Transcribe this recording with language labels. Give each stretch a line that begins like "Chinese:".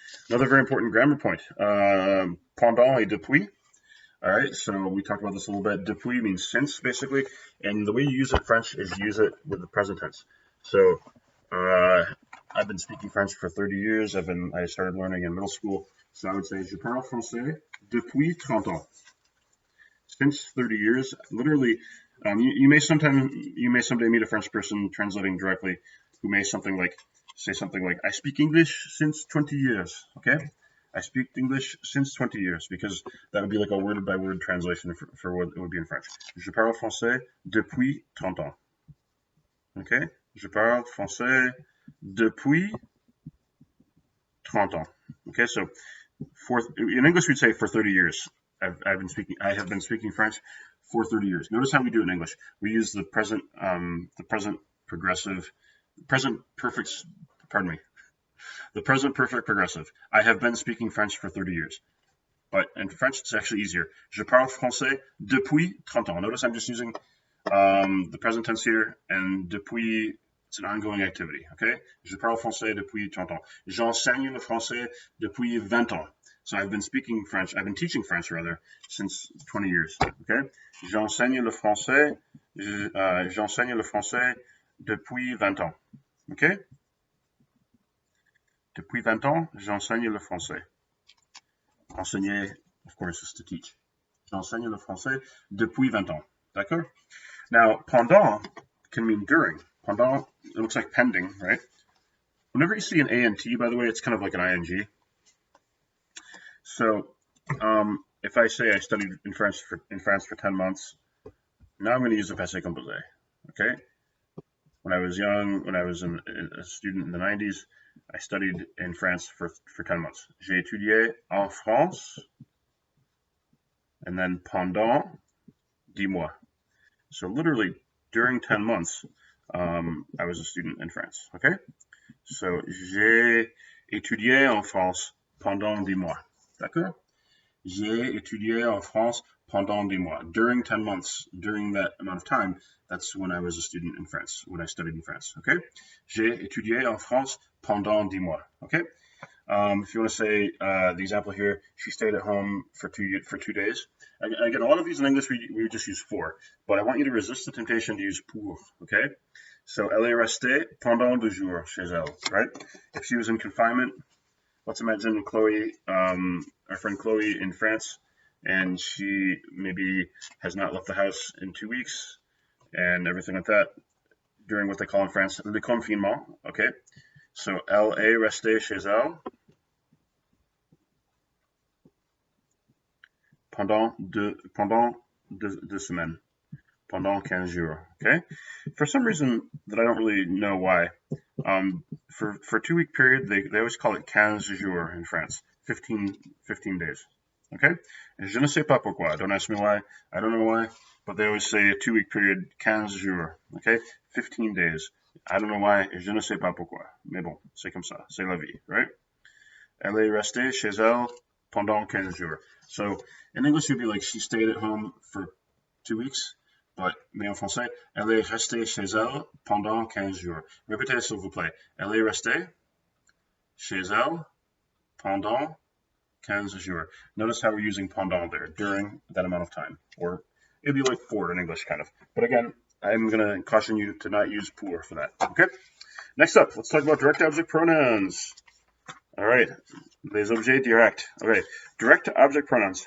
English: Another very important grammar point. Pendant et depuis. All right, so we talked about this a little bit. Depuis means since, basically, and the way you use it in French is use it with the present tense. So I've been speaking French for 30 years. I started learning in middle school. So I would say,
French: je parle français depuis 30 ans.
English: Since 30 years, literally, you may someday meet a French person translating directly who may say something like, I speak English since 20 years, okay? I speak English since 20 years, because that would be like a word-by-word translation for what it would be in French.
French: Je parle français depuis 30 ans. Okay? Je parle français depuis 30 ans.
English: Okay, so in English we'd say for 30 years. I have been speaking French for 30 years. Notice how we do it in English. We use the present perfect progressive. I have been speaking French for 30 years. But in French, it's actually easier.
French: Je parle français depuis 30 ans.
English: Notice I'm just using the present tense here, and depuis, it's an ongoing activity, okay?
French: Je parle français depuis 30 ans. J'enseigne le français depuis 20 ans.
English: So I've been teaching French rather, since 20 years, okay?
French: J'enseigne le français depuis 20 ans, okay? Depuis 20 ans, j'enseigne le français.
English: Enseigner, of course, is to teach.
French: J'enseigne le français depuis 20 ans, d'accord?
English: Now, pendant can mean during. Pendant, it looks like pending, right? Whenever you see an A and T, by the way, it's kind of like an ing. So, if I say I studied in France for 10 months, now I'm going to use the passé composé, okay? When I was young, when I was a student in the 90s, I studied in France for 10 months.
French: J'ai étudié en France,
English: and then
French: pendant 10 mois.
English: So literally, during 10 months, I was a student in France, okay?
French: So, j'ai étudié en France pendant 10 mois. D'accord? J'ai étudié en France pendant 10 mois.
English: During 10 months, during that amount of time, that's when I was a student in France, when I studied in France, okay?
French: J'ai étudié en France pendant 10 mois, okay?
English: If you want to say the example here, she stayed at home for 2 days. Again, a lot of these in English we would just use for, but I want you to resist the temptation to use pour, okay?
French: So, elle est restée pendant 2 jours chez elle, right?
English: If she was in confinement, let's imagine Chloe, our friend Chloe in France, and she maybe has not left the house in 2 weeks and everything like that during what they call in France le confinement, okay?
French: So, elle est restée chez elle pendant deux semaines, pendant 15 jours, okay?
English: For some reason that I don't really know why, for a 2-week period, they always call it 15 jours in France, 15 days, okay?
French: Je ne sais pas pourquoi,
English: don't ask me why, I don't know why, but they always say a 2-week period, 15 jours, okay? 15 days. I don't know why,
French: je ne sais pas pourquoi, mais bon, c'est comme ça, c'est la vie, right? Elle est restée chez elle pendant 15 jours.
English: So, in English, you'd be like, she stayed at home for 2 weeks,
French: mais en français, elle est restée chez elle pendant 15 jours. Répétez, s'il vous plaît. Elle est restée chez elle pendant 15 jours.
English: Notice how we're using pendant there, during that amount of time. Or it'd be like for in English, kind of. But again, I'm going to caution you to not use pour for that. Okay? Next up, let's talk about direct object pronouns. All right.
French: Les objets directs.
English: Okay. Direct object pronouns.